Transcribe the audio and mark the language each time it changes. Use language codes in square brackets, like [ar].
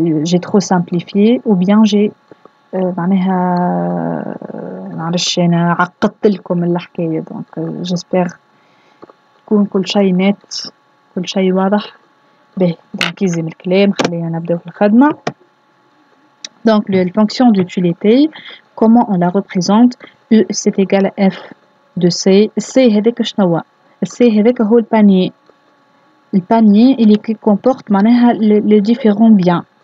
[ar] j'ai trop simplifié ou bien j'ai معناها معلش أنا عقدت لكم الحكاية donc j'espère يكون كل شيء نت كل شيء واضح Donc يلزم الكلام خلينا نبداو في الخدمة. [fr] Donc la fonction d'utilité, comment on la représente? U c'est égal à F de C. [ar] C هذاك شنو هو؟ C هذاك هو البانيي. البانيي اللي comporte معناها les différents biens.